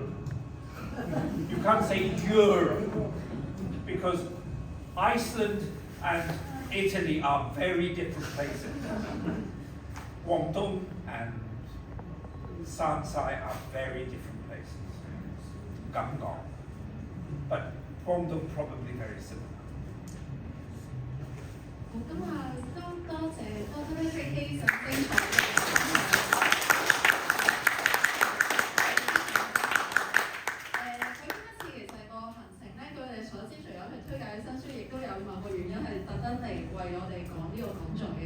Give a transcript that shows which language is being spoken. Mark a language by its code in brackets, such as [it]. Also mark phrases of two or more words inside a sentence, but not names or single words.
[en] You can't say Europe because Iceland and Italy are very different places. Guangdong and Shansai are very different places. Ganggong. But Guangdong probably very similar. [yue] 咁啊，都多謝Dr. Patrick Hayes咁精彩嘅講解。佢今一次其實個行程咧，據我哋所知，除咗係推介新書，亦都有某個原因係特登嚟為我哋講呢個講座嘅。